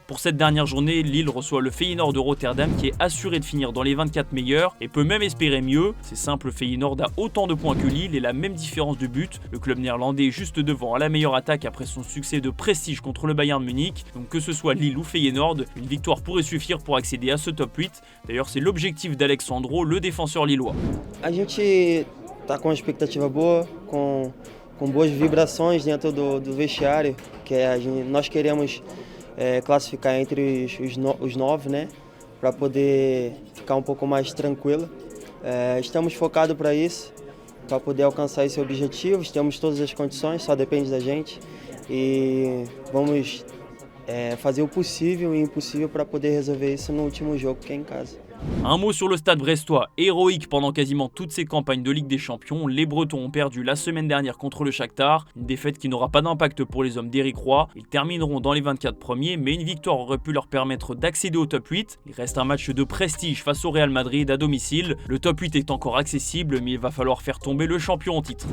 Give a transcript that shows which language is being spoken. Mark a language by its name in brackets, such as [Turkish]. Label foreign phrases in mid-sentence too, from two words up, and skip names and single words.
[French] Pour cette dernière journée, Lille reçoit le Feyenoord de Rotterdam qui est assuré de finir dans les 24 meilleurs et peut même espérer mieux. C'est simple, Feyenoord a autant de points que Lille et la même différence de but. Le club néerlandais est juste devant à la meilleure attaque après son succès de prestige contre le Bayern Munich. Donc que ce soit Lille ou Feyenoord, une victoire pourrait suffire pour accéder à ce top 8. D'ailleurs c'est l'objectif d'Alexandro, le défenseur lillois. [Portuguese] A gente tá com uma expectativa boa, com boas vibrações dentro do vestiário, que nós queremos classificar entre os 9, né, para poder ficar um pouco mais tranquilo. Estamos focados para isso, para poder alcançar esse objetivo. Temos todas as condições, só depende da gente e vamos fazer o possível e o impossível para poder resolver isso no último jogo, que é em casa. [French] Un mot sur le stade brestois, héroïque pendant quasiment toutes ces campagnes de Ligue des Champions, les Bretons ont perdu la semaine dernière contre le Shakhtar, une défaite qui n'aura pas d'impact pour les hommes d'Éric Roy. Ils termineront dans les 24 premiers, mais une victoire aurait pu leur permettre d'accéder au top 8. Il reste un match de prestige face au Real Madrid à domicile. Le top 8 est encore accessible, mais il va falloir faire tomber le champion en titre.